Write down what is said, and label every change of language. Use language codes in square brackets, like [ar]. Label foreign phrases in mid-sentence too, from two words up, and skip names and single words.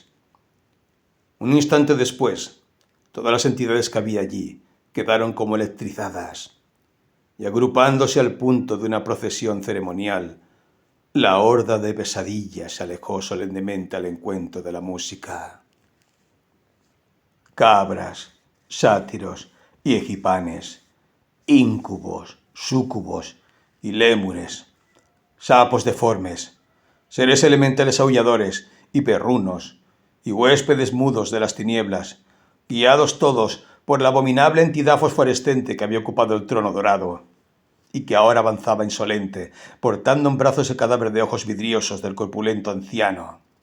[es] Un instante después, todas las entidades que había allí quedaron como electrizadas, y agrupándose al punto de una procesión ceremonial, la horda de pesadillas se alejó solemnemente al encuentro de la música. Cabras, sátiros y egipanes, íncubos, súcubos y lémures, sapos deformes, seres elementales aulladores y perrunos, y huéspedes mudos de las tinieblas, guiados todos por la abominable entidad fosforescente que había ocupado el trono dorado, y que ahora avanzaba insolente, portando en brazos el cadáver de ojos vidriosos del corpulento anciano.